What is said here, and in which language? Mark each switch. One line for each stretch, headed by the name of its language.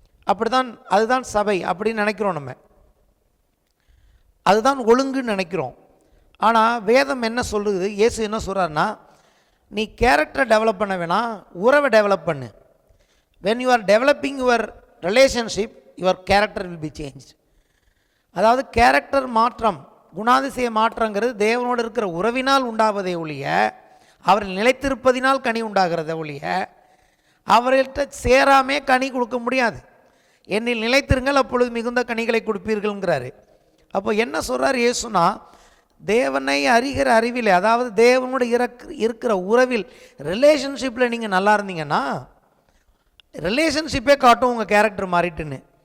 Tamil: அப்படி தான், அதுதான் சபை அப்படின்னு நினைக்கிறோம், நம்ம அதுதான் ஒழுங்குன்னு நினைக்கிறோம். ஆனால் வேதம் என்ன சொல்லுது, இயேசு என்ன சொல்கிறாருன்னா, நீ கேரக்டரை டெவலப் பண்ண வேணாம், உறவை டெவலப் பண்ணு.
English: when you are developing your relationship your character will be changed.
Tamil: அதாவது கேரக்டர் மாற்றம், குணாதிசய மாற்றங்கிறது தேவனோடு இருக்கிற உறவினால் உண்டாவதே ஒழிய, அவர்கள் நிலைத்திருப்பதினால் கனி உண்டாகிறத ஒழிய அவர்கள்ட்ட சேராமே கனி கொடுக்க முடியாது. என்னில் நிலைத்திருங்கள் அப்பொழுது மிகுந்த கனிகளை கொடுப்பீர்கள்ங்கிறாரு. அப்போ என்ன சொல்கிறார் இயேசுனா, தேவனை அறிகிற அறிவில், அதாவது தேவனோடு இருக்கிற உறவில், ரிலேஷன்ஷிப்பில் நீங்கள் நல்லா இருந்தீங்கன்னா ரிலேஷன்ஷிப்பே காட்டும் உங்கள் கேரக்டர் மாறிட்டுன்னு.